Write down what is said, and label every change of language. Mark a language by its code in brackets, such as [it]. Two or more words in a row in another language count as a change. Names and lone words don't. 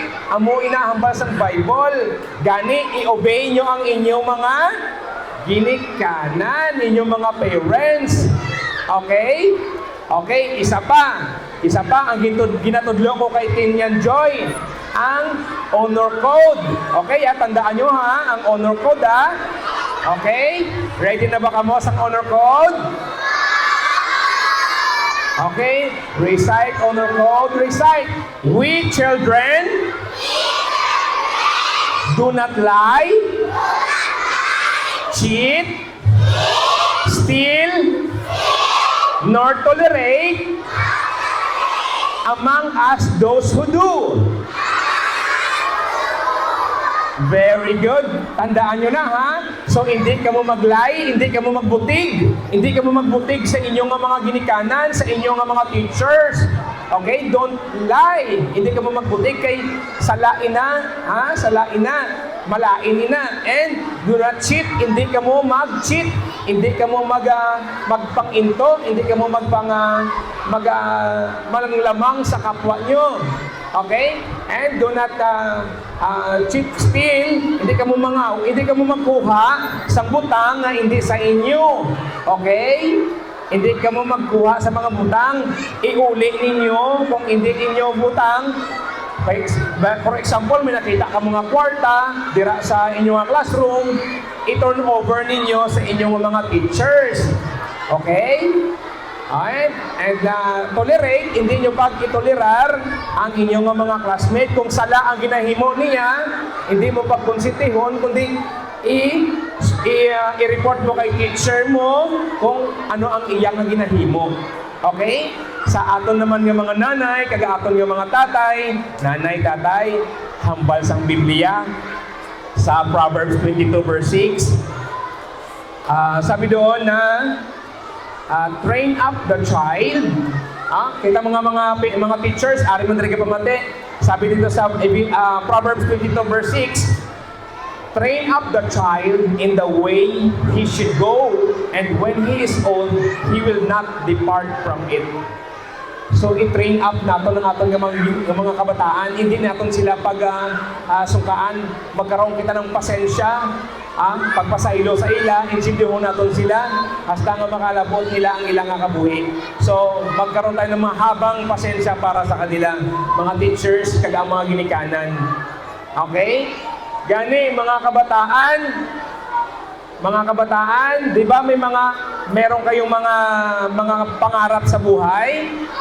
[hil] Amo inahambal sang Bible. Gani i-obey nyo ang inyong mga ginikanan, inyong mga parents. Okay? Okay, isa pa ang ginatudlo ko kay Tinyan Joy, ang [en] honor code. [hil] Okay, tandaan nyo ha, ang [en] honor code [hil] ha. Okay, ready na ba kamo sa [en] honor code? Okay, recite honor code, recite. We children do not lie, cheat, steal, nor tolerate among us those who do. Very good. [tl] Tandaan nyo na ha. So hindi ka mo mag-lie, [hil] hindi ka mo magbutig. Hindi ka mo magbutig sa inyong mga ginikanan, sa inyong mga teachers. [en] Okay? Don't lie. [hil] Hindi ka mo magbutig kay salain na. Ha? Salain na. Malain na. [en] And do not cheat. [hil] Hindi ka mo mag-cheat. Hindi ka mo magpang-into. Hindi ka mo malanglamang sa kapwa nyo. [en] Okay? And do not cheat, steal. [hil] Hindi ka mo hindi ka mo magkuha sa butang na hindi sa inyo. Okay? Hindi ka mo magkuha sa mga butang. Iuli ninyo kung hindi ninyo butang. For example, may nakita ka mga kwarta dira sa inyong classroom, i-turn over ninyo sa inyong mga teachers. [en] Okay? Alright? And tolerate, [hil] hindi nyo pag-itolerar ang inyong mga classmate. Kung sala ang ginahimo niya, hindi mo pagkonsentihon, kundi i-report mo kay teacher mo kung ano ang iyang ginahimo. Okay? Sa aton naman nga mga nanay, kaga aton nga mga tatay, nanay, tatay, hambal sang Biblia. [tl] Sa Proverbs 22 verse 6, sabi doon na, [en] train up the child. [hil] Kita mga teachers, ari man rin ka pamati. [tl] Sabi dito sa Proverbs 22 verse 6, [en] train up the child in the way he should go, and when he is old, he will not depart from it. [tl] So, [en] i-train up [tl] natin ng ating mga kabataan. Hindi natin sila sungkaan. Magkaroon kita ng pasensya. [hil] Pagpasaylo sa ila, insindihon natin sila. Hasta nga makalabot nila ang ilang kabuhi. So, [tl] magkaroon tayo ng mahabang pasensya para sa kanila. [hil] Mga teachers, kaga mga ginikanan. Okay? [tl] Gani, mga kabataan, di ba meron kayong mga pangarap sa buhay?